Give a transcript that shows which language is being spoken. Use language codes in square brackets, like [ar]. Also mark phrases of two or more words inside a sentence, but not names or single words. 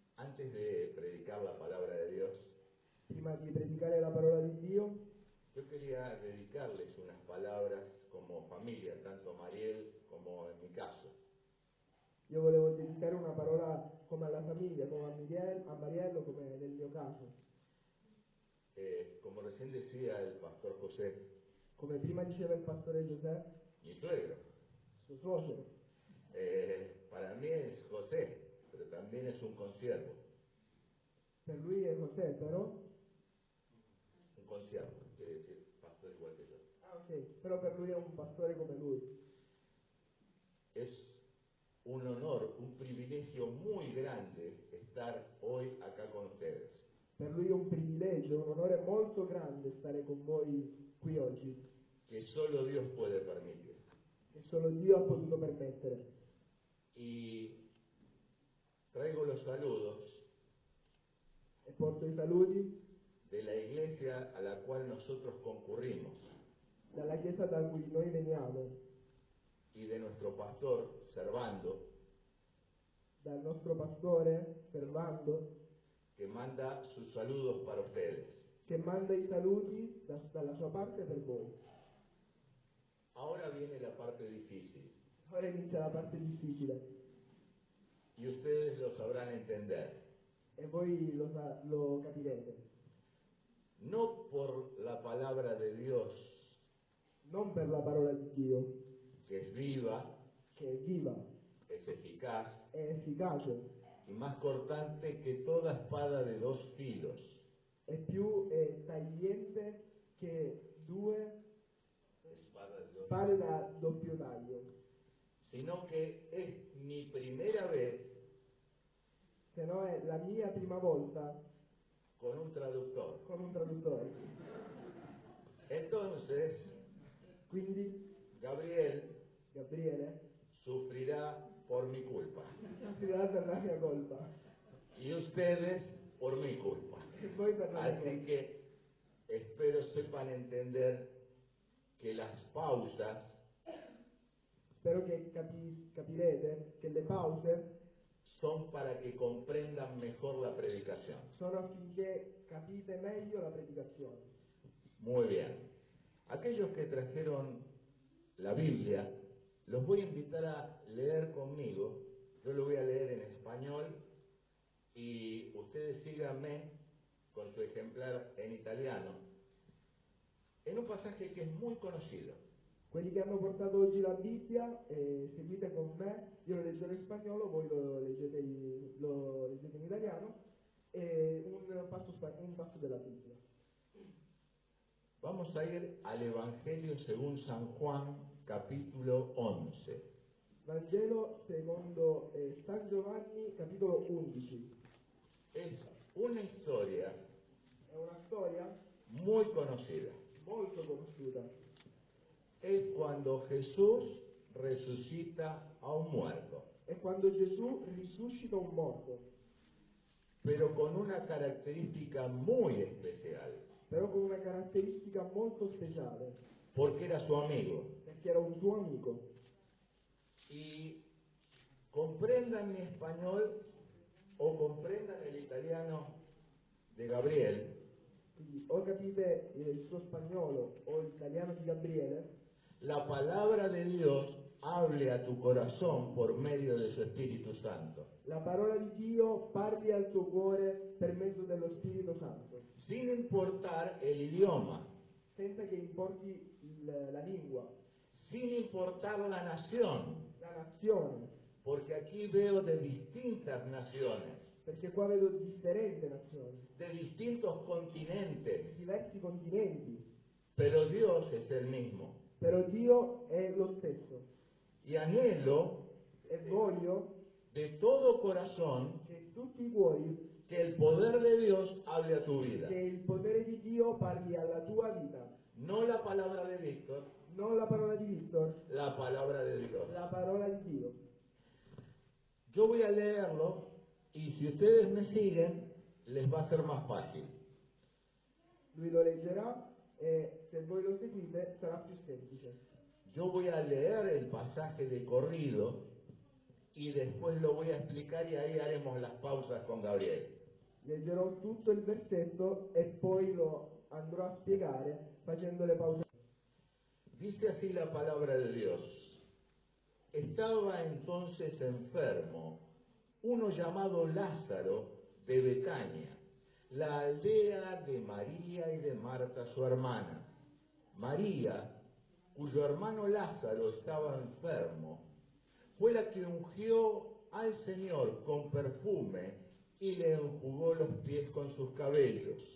[es] Antes de predicar la palabra de Dios, [it] prima di predicare la parola di Dio, [es] yo quería dedicarles unas palabras como familia, tanto a Mariel como en mi caso. [it] io volevo dedicare una parola come alla famiglia, come a Mariello, come nel mio caso. [es] Como recién decía el pastor José, [it] Come prima diceva il pastore Giuseppe, [es] mi suegro, [it] suo suocero. [es] para mí es José, pero también es un consiervo. [it] Per lui è José, però... [es] Un consiervo, quiere decir pastor igual que yo. [it] Ah, ok, però per lui è un pastore come lui. [es] Es un honor, un privilegio muy grande estar hoy acá con ustedes. [it] Per lui è un privilegio, un onore molto grande stare con voi qui oggi, [es] Que solo Dios puede permitir. [it] che solo Dio ha potuto permettere. [es] Y traigo los saludos [it] E porto i saluti [es] de la iglesia a la cual nosotros concurrimos [it] dalla chiesa da cui noi veniamo, [es] y de nuestro pastor Servando, [it] dal nostro pastore Servando, [es] que manda sus saludos para ustedes. [it] che manda i saluti dalla sua parte per voi. [es] Ahora viene la parte difícil [it] Ora inizia la parte difficile [es] y ustedes lo sabrán entender. [it] e voi lo capirete. [es] No por la palabra de Dios, [it] Non per la parola di Dio, [es] que es viva, [it] che è viva, [es] es eficaz [it] è efficace, [es] y más cortante que toda espada de dos filos, [it] è più tagliente che due [es] espada de dos [it] spade da doppio taglio, [es] sino que es mi primera vez [it] se no è la mia prima volta [es] con un traductor. [it] con un traduttore. [es] Entonces, [it] Quindi [es] Gabriel [it] Gabriele [es] sufrirá por mi culpa [it] soffrirà per la mia colpa [es] y ustedes por mi culpa. [it] e voi per la mia [es] Así [it] colpa. [es] que espero sepan entender que las pausas [it] Spero che capirete che le pause [es] son para que comprendan mejor la predicación. [it] sono affinché capite meglio la predicazione. [es] Muy bien. Aquellos que trajeron la Biblia, los voy a invitar a leer conmigo. Yo lo voy a leer en español y ustedes síganme con su ejemplar en italiano, en un pasaje que es muy conocido. [it] Quelli che hanno portato oggi la Bibbia, seguite con me, io lo leggerò in spagnolo, voi lo leggete in italiano, un passo della Bibbia. [es] Vamos a ir al Evangelio según San Juan, capítulo 11. [it] Vangelo secondo San Giovanni, capitolo 11. [es] Es una historia [it] È una storia [es] muy conocida. [it] molto conosciuta. [es] Es cuando Jesús resucita a un muerto, [it] È quando Gesù risuscita un morto, [es] pero con una característica muy especial, [it] però con una caratteristica molto speciale, [es] porque era su amigo. [it] perché era un suo amico. [es] Y comprendan mi español o comprendan el italiano de Gabriel, [it] Quindi o capite il suo spagnolo o l'italiano di Gabriele, [es] la palabra de Dios hable a tu corazón por medio de su Espíritu Santo, [it] la parola di Dio parli al tuo cuore per mezzo dello Spirito Santo, [es] sin importar el idioma, [it] senza che importi la lingua, [es] sin importar la nación, [it] la nazione, [es] porque aquí veo de distintas naciones, [it] perché qua vedo differenti nazioni, [es] de distintos continentes, [it] diversi continenti, [es] pero Dios es el mismo. [it] però Dio è lo stesso. [es] Y anhelo [it] E voglio [es] de todo corazón [it] che tutti i cuori, [es] que el poder de Dios hable a tu vida. [it] che il potere di Dio parli alla tua vita, [es] No la palabra de Víctor, [it] non la parola di Victor, [es] la palabra de Dios. [it] la parola di Dio. [es] Yo voy a leerlo y si ustedes me siguen, les va a ser más fácil. [it] Lui lo leggerà e se voi lo seguite sarà più semplice. [es] Yo voy a leer el pasaje de corrido y después lo voy a explicar y ahí haremos las pausas con Gabriel. [it] Leggerò tutto il versetto e poi lo andrò a spiegare facendo le pause. [es] Dice así la palabra de Dios. Estaba entonces enfermo uno llamado Lázaro de Betania, la aldea de María y de Marta su hermana. María, cuyo hermano Lázaro estaba enfermo, fue la que ungió al Señor con perfume y le enjugó los pies con sus cabellos.